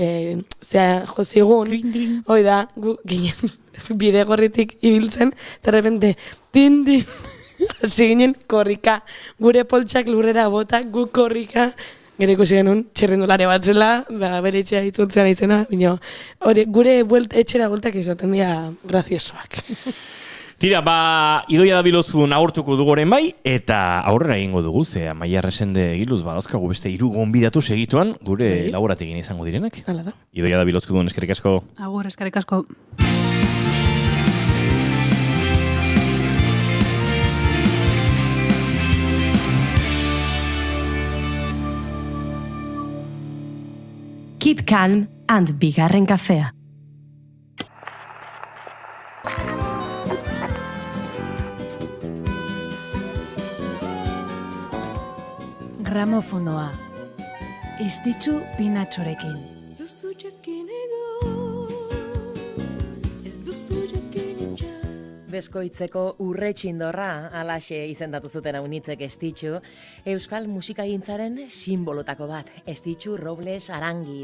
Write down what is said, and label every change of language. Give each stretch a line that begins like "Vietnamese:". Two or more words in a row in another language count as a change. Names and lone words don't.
Basque: jozigun, hoi da, ginen, bide gorritik ibiltzen, eta repente, din, hasi ginen korrika, gure poltsak lurrera bota, gu korrika, gero ikusi genuen txirrindulari bat zela, bere etxea itzultzean izena, gure etxera bueltak izaten dira graziosoak. Tira, Idoia Dabilozun agurtuko dugoren bai, eta aurrera egingo dugu, ze Amaia Resende egiluz, dauzkagu beste 3 gonbidatu segituan, gure laboratekin izango direnak. Hala da. Idoia Dabilozko duen, eskerrik asko. Agur, eskerrik asko.
English: Keep calm and
Basque: bigarren kafea. Gramofonoa. Estitxu Pinatxorekin. Beskoitzeko urretxindorra, alaxe izendatu zuten haunitzek Estitxu, euskal musikagintzaren sinbolotako bat, Estitxu Robles Arangiz.